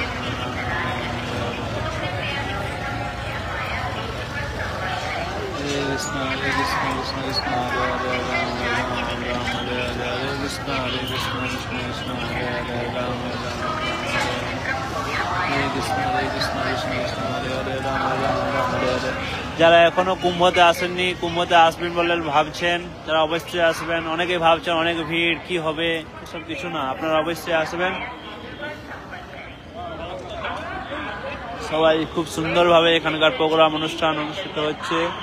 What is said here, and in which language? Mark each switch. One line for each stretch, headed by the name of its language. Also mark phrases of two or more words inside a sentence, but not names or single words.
Sanskrit: Hare Krishna Krishna Krishna Hare Hare, Ram Ram Hare Hare, Hare Krishna Krishna Krishna Hare Hare, Ram Ram Hare Krishna Krishna Hare Hare, Ram Ram Hare Hare।
Bangla: যারা এখনো কুম্ভতে আসেননি, কুম্ভতে আসবেন বলে ভাবছেন, তারা অবশ্যই আসবেন। অনেকেই ভাবছেন অনেক ভিড়, কি হবে, এসব কিছু না, আপনারা অবশ্যই আসবেন। সবাই খুব সুন্দরভাবে এখানকার প্রোগ্রাম অনুষ্ঠান অনুষ্ঠিত হচ্ছে।